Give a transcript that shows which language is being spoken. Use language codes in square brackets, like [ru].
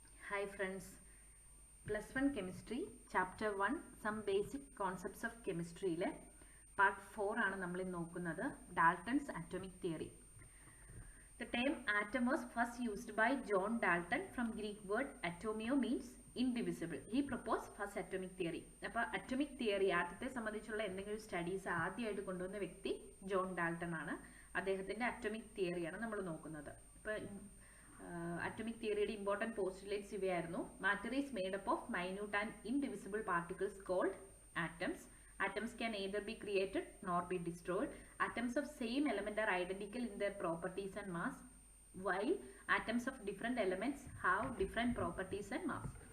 [en] Hi friends, plus 1 chemistry chapter 1 some basic concepts of chemistry le part 4 [ml] ആണ് നമ്മൾ ഇന്ന് നോക്കുന്നത് [en] Dalton's atomic theory. The term atom was first used by John Dalton from Greek word atomio means indivisible. He proposed first atomic theory. [ml] അപ്പോൾ atomic theory ആദ്യത്തെ സംബന്ധിച്ചുള്ള എന്തെങ്കിലും studies ആദ്യമായിട്ട് കൊണ്ടുവന്ന വ്യക്തി ജോൺ ഡാൾട്ടൺ ആണ്. അദ്ദേഹത്തിന്റെ അറ്റോമിക് തിയറിയാണ് നമ്മൾ നോക്കുന്നത്. അപ്പോൾ atomic theory important postulates ഇവയായിരുന്നു. [en] Matter is made up of minute and indivisible particles called atoms. Atoms can either be created nor be destroyed. Atoms of same element are identical in their properties and mass, while atoms of different elements have different properties and mass.